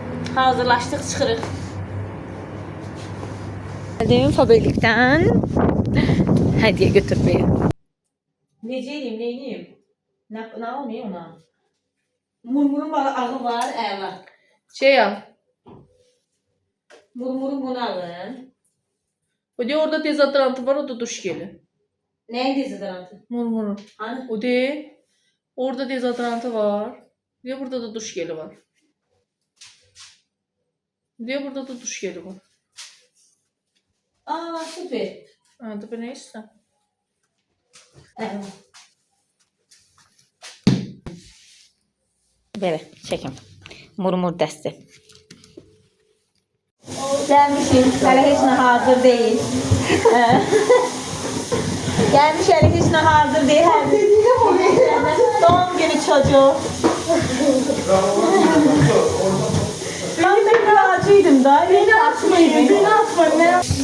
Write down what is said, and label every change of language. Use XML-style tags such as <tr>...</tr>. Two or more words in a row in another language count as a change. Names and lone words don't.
<az>Hazırlaşdıq, çıxırıq.</az> <tr>Geldim fabrikten. Hediye götürmeye.</tr> <az>Necə edeyim, nə edeyim? Nə olmuyor ona? Murmurun ağı var, əla. Şey al. Murmurun bunu alın.</az> <tr>O diye orada dezodorantı var, o da duş geli.</tr> <az>Nəyin dezodorantı? Murmurun.</az> <tr>Hani? O de orada dezodorantı var. Diye burada da duş geli var. Diye burada da duş geli var. Aa, süper. Ha, da ne işte?</tr> <az>Əla. Belə, çəkim. Murmur dəsti. Gəlmişik, hələ heç nə hazır deyil. Gəlmiş, hələ heç nə hazır deyil.</az> <tr>Doğum günü çocuğu. Ben de acıydım da. Beni atmayın, beni atmayın.</tr>